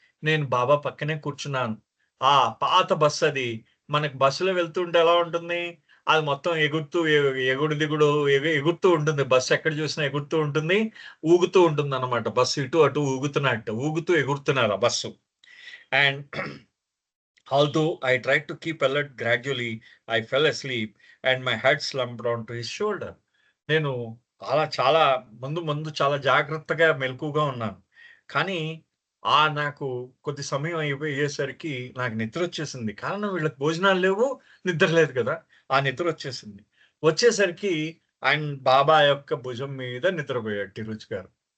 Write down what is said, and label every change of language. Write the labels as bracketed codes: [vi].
[te] నేను బాబా పక్కనే కూర్చున్నాను. ఆ పాత బస్ అది. మనకు బస్సులో వెళ్తుంటే ఎలా ఉంటుంది? అది మొత్తం ఎగుడు దిగుడు ఎగురుతూ ఉంటుంది. బస్సు ఎక్కడ చూసినా ఎగురుతూ ఉంటుంది. ఊగుతూ ఉంటుందన్నమాట. బస్సు ఇటు అటు ఊగుతూ ఎగురుతున్నారు ఆ bus. [en] And although I tried to keep alert, gradually I fell asleep and my head slumped onto his shoulder. [te] నేను చాలా ముందు చాలా జాగ్రత్తగా మెలకువగా ఉన్నాను. కానీ నాకు కొద్ది సమయం అయ్యేసరికి నాకు నిద్రొచ్చేసింది. కారణం వీళ్ళకి భోజనాలు లేవు, నిద్ర లేదు కదా! ఆ నిద్రొచ్చేసింది. వచ్చేసరికి ఆయన బాబా యొక్క భుజం మీద నిద్రపోయాడు టిరుచ్ గారు.